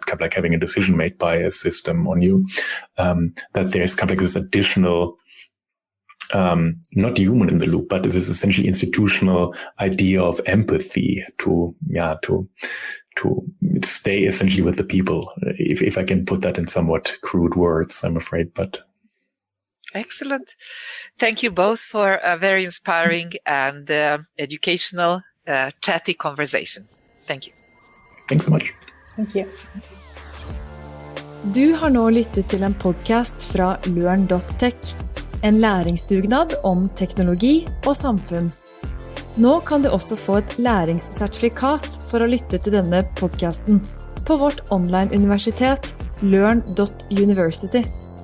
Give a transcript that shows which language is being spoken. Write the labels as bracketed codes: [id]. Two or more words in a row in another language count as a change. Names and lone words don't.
[en] Kind of like having a decision made by a system on you, that there's kind of like this additional, not human in the loop, but this is essentially institutional idea of empathy to stay essentially with the people. If I can put that in somewhat crude words, I'm afraid, but. Excellent. Thank you both for a very inspiring and educational, chatty conversation. Thank you. Thanks so much. Thank you. [no] Du har nå lyttet til en podcast fra LØRN.tech, en læringsdugnad om teknologi og samfunn. Nå kan du også få et læringssertifikat for å lytte til denne podcasten på vårt online universitet LØRN.university.